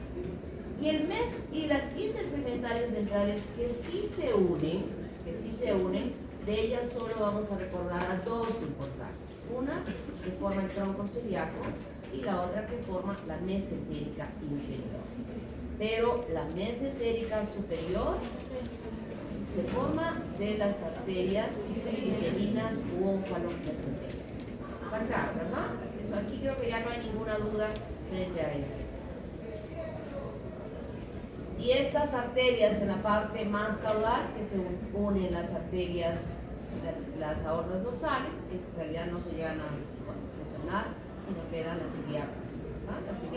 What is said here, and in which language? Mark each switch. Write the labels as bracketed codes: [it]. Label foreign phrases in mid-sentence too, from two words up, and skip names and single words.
[es] Y las intersegmentales ventrales que sí se unen, de ellas solo vamos a recordar a dos importantes. Una que forma el tronco celíaco y la otra que forma la mesentérica inferior. Pero la mesentérica superior se forma de las arterias uterinas u ónfalo-mesentéricas. Está claro, ¿verdad? Eso aquí creo que ya no hay ninguna duda frente a ello. Y estas arterias en la parte más caudal, que se unen las arterias, las aortas dorsales, que en realidad no se llegan a funcionar, sino quedan las ilíacas.